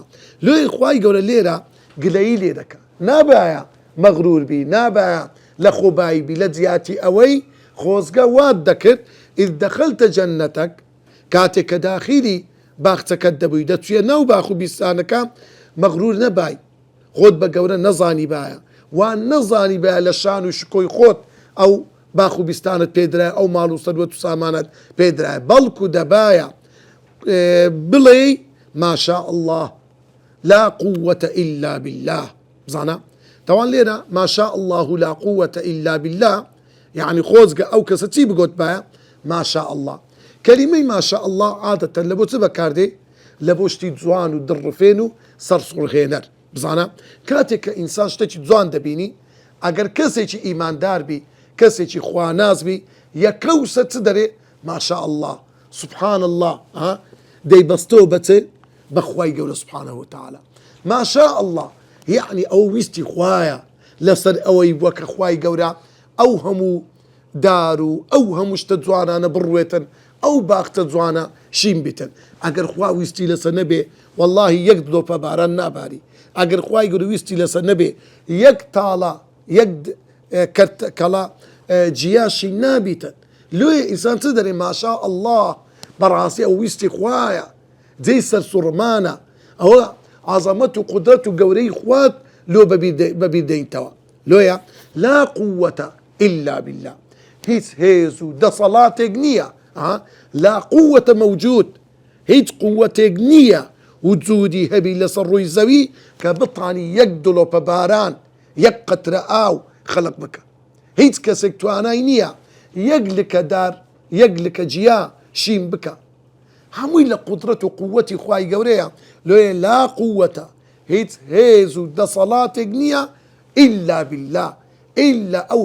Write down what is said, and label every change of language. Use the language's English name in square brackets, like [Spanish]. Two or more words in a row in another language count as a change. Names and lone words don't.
[Central Kurdish] لێ خوای گەورە لێرە گلەیی لێ دەکە، نابایە مەغرور بی، نابایە لە خۆبایی بی، لە جیاتی ئەوەی خۆزگە وات دەکرد [Arabic] ئیذ دەخەلتە جەنەتەک، [Central Kurdish] کاتێک کە داخیری باخچەکەت دەبووی دەچێ ناو باخ و بیستانەکە مەغرور نەبای خۆت بە گەورە نەزانی باە وان نەزانی بە لە شان و شکۆی خۆت ئەو باخ و بیستانت پێدرای ئەو ماڵ و سەروەت و سامانت پێدرای بەڵکو دەبایە بڵێ [Arabic] ماشاء الله لا قوة إلا بالله [Central Kurdish] بزانا طبعا لێرە [Arabic] ماشاء الله لا قوة إلا بالله [Central Kurdish] يعني خۆزگە ئەو کەسە چی بگوت باە [Arabic] ماشاء الله [Central Kurdish] کەلیمەی [Arabic] ماشاء الله [Central Kurdish] عادەتەن لە بۆ چ بەکاردێ لە بۆ شتی جوان و دڕفێن و سەرسوڕهێنەر بزانە کاتێک کە ئینسان شتێکی جوان دەبینی ئەگەر کەسێکی ئیماندار بی کەسێکی خواناز بی یەکەوسە چ دەرێ [Arabic] ماشاء الله سبحان الله [Central Kurdish] دەیبەستەوە بەچێ بەخوای گەورە [Arabic] سبحانه وتعالى ما شاء الله [Central Kurdish] يعني ئەو ویستی خوایە لەسەر ئەوەی وەکە خوای گەورە ئەو هەموو دار و ئەو هەموو شتە جوانانە بڕوێتن ئەو باختە جوانە شین بیتن ئەگەر خوا ویستی لەسەر نەبێ والله یەک دڵۆپە باران ناباری ئەگەر خوای گەورە ویستی لەسەر نەبێ یەک تاڵە یەک کەڵا جیاشی نابیتن لێ ئینسان چ دەرێ [Arabic] ماشاء الله [Central Kurdish] بەڕاستی ئەو ویستی خوایە جێی سەرسوڕمانە ئەوە عەزەمەت و قودرەت و گەورەی خوات لۆ بەبیر دەینتەوە لۆیە [Arabic] لا قوة إلا بالله [Central Kurdish] هیچ هێز و دەسەڵاتێک نییە [Arabic] لا قوة موجود [Central Kurdish] هیچ قوتێک نییە وجودی هەبی لەسەر ڕووی زەوی کە بتانی یەک دڵۆپە باران یەک قەترە ئاو خەلق بکە هیچ کەسێک توانای نییە یەک لکە دار یەک لکە جیا شین بکە هەمووی لە قودرەت و قووەتی خوای گەورەیە لێ [Arabic] لا قووەتە [Central Kurdish] هیچ هێز و دەسەڵاتێک نییە [Arabic] ئیلا بالله [Central Kurdish] ئیلا ئەو